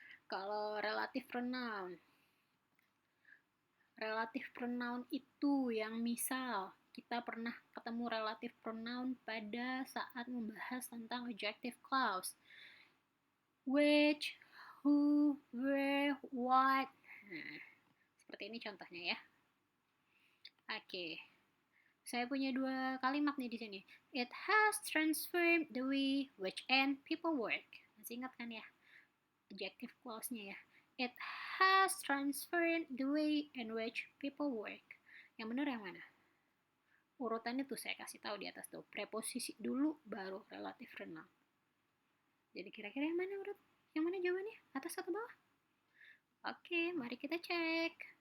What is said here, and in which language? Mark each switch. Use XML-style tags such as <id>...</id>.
<id>Kalau relative pronoun, relative pronoun itu yang misal kita pernah ketemu relative pronoun pada saat membahas tentang adjective clause.</id> <en>Which, who, where, what.</en> <id>Nah, seperti ini contohnya ya. Oke. Saya punya dua kalimat nih di sini.</id> <en>It has transformed the way which and people work.</en> <id>Masih ingat kan ya?</id> <en>Adjective clause-nya ya. It has transformed the way in which people work.</en> <id>Yang benar yang mana? Urutannya tuh saya kasih tahu di atas tuh. Preposisi dulu baru relative pronoun. Jadi kira-kira yang mana urut? Yang mana jawabannya? Atas atau bawah? Oke, mari kita cek.</id>